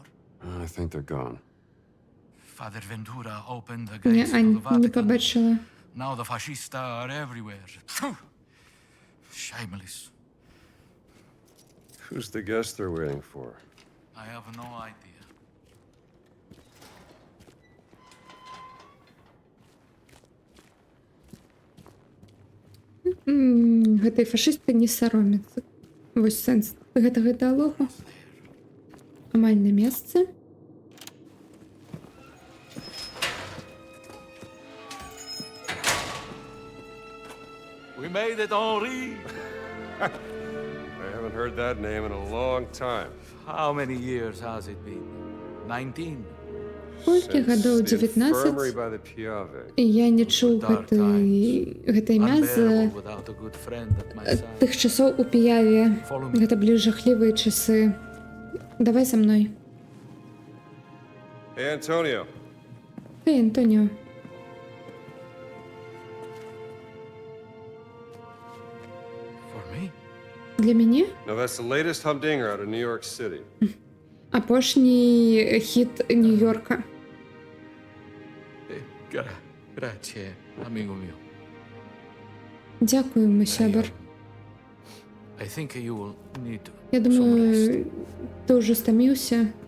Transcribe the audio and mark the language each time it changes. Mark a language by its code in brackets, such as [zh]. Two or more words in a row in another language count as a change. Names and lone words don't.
[en] I think they're gone. Father Ventura opened the [uk] Ні, [en] gates of [uk] Ань, [en] the [uk] не [en] Vatican. [uk] побачила. [en] Now the fascista are everywhere. Phew. Shameless. Who's the guest they're waiting for? I have no idea. [be] Гэтай фашысты не саромяцца. Вось сэнс гэтага дыалогу. Амаль на месцы. [en] We made it, Henri. I haven't heard that name in a long time. How many years has it been? 19? [be] Колькі гадоў? [en] Since the 19? infirmary by the Piave. [be] І я не чуў гэта імя з [en] Unbearable without a good friend at my side. [be] тых часоў у Піяве. Гэта былі жахлівыя часы. Давай за мной. [en] Hey, Antonio. [be] Эй, Антоніо. [en] For me? [be] Для мяне [en] Now, that's the latest humdinger out of New York City. [be] апошні хіт Нью-Йорка. [es] Grazie, amigo mio. [uk] Дякуємо, сябр. [en] I think you will need [uk] Я [en] some rest. [uk] думаю, ти вже стомився.